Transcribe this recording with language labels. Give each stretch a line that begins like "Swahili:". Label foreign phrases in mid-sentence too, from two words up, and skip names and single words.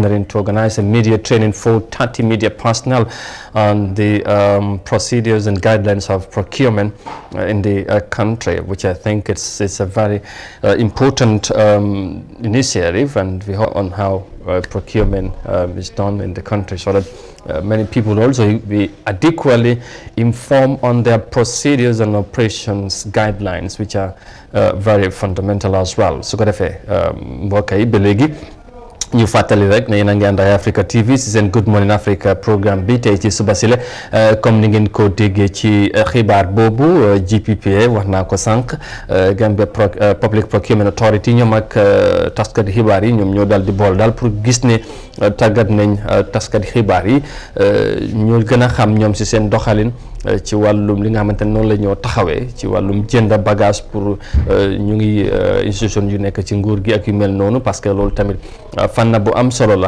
English: to organize a media training for 30 media personnel on the procedures and guidelines of procurement in the country, which I think it's a very important initiative, and we hope on how procurement is done in the country, so that many people also be adequately informed on their procedures and operations guidelines, which are very fundamental as well.
Wolof: So ko defee mbokk yi ba léegi ñu fàttali rek ne yéen a ngi ànd ak Africa TV si seen Good Morning Africa programme bi tey ci suba si la comme ni ngeen ko déggee ci xibaar boobu GPPA wax naa ko sànq Gambia Public Procurement Authority ñoom ak taskati xibaar yi ñoom ñoo daal di bool daal pour gis ne tàggat nañ taskati xibaar yi ñu gën a xam ñoom si seen doxalin ci wàllum li nga xamante ne noonu la ñoo taxawee ci wàllum jënd bagage pour ñu ngi institution yu nekk ci nguur gi ak yu mel noonu,
French: parce que
Wolof: loolu tamit fànn bu am solo la.